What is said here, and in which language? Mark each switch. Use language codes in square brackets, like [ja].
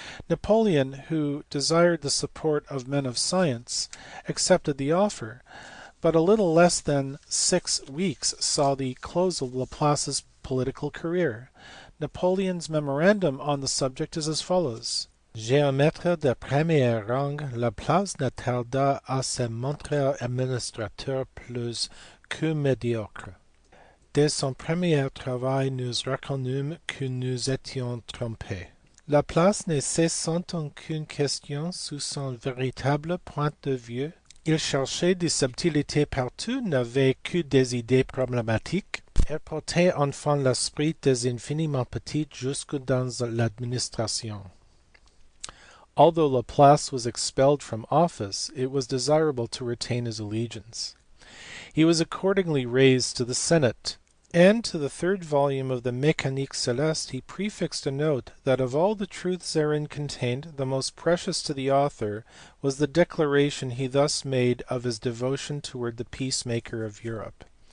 [en] Napoleon, who desired the support of men of science, accepted the offer, but a little less than 6 weeks saw the close of Laplace's political career. Napoleon's memorandum on the subject is as follows. [fr] Géomètre de premier rang, Laplace ne tarda à se montrer administrateur plus que médiocre. Dès son premier travail, nous reconnûmes que nous étions trompés. Laplace ne cessant aucune question sous son véritable point de vue. Il cherchait des subtilités partout, n'avait que des idées problématiques, et portait enfin l'esprit des infiniment petites jusque dans l'administration. [en] Although Laplace was expelled from office, it was desirable to retain his allegiance. He was accordingly raised to the Senate, and to the third volume of the Mécanique Céleste he prefixed a note that of all the truths therein contained, the most precious to the author was the declaration he thus made of his devotion toward the peacemaker of Europe.